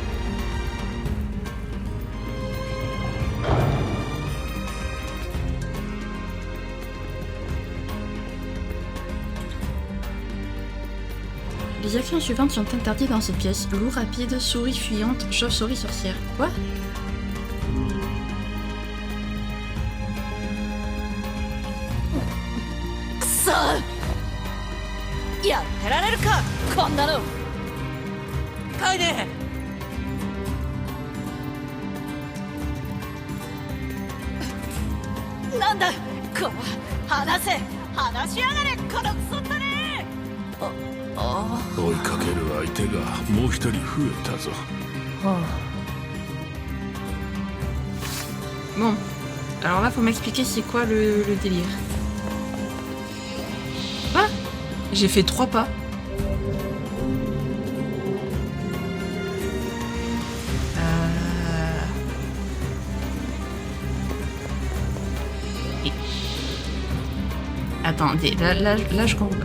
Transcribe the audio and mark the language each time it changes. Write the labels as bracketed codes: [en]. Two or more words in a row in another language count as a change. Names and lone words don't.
[fr] Les actions suivantes sont interdites dans cette pièce. Loup rapide, souris fuyante, chauve-souris sorcière. Quoi? [ja] やってられるかこんなの。カイネ。なんだこの話せ話しやがれこのクソったね。追いかける相手がもう一人増えたぞ。 [fr] Bon, alors là, faut m'expliquer c'est quoi le délire. Ah, j'ai fait 3 pas. Attendez, là je comprends.